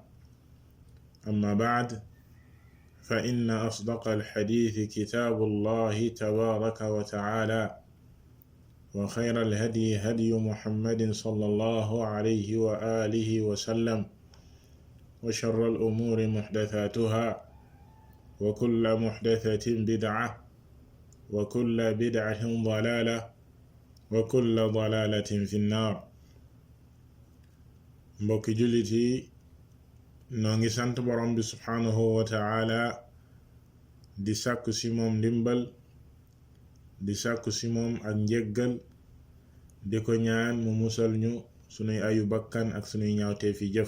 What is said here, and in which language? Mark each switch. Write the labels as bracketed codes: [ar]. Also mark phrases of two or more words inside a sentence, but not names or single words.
[ar] أما بعد، فإن أصدق الحديث كتاب الله تبارك وتعالى، وخير الهدي هدي محمد صلى الله عليه وآله وسلم، وشر الأمور محدثاتها، وكل محدثة بدعة، وكل بدعة ضلالة، وكل ضلالة في النار. [wo] mbokki jullit yi, noo ngi sant borom bi [ar] سبحانه وتعالى [wo] di sàkku ci moom ndimbal, di sàkku ci moom ak njéggal, di ko ñaan mu musal ñu sunuy ayu bakkan ak sunuy ñaawtee fi jëf.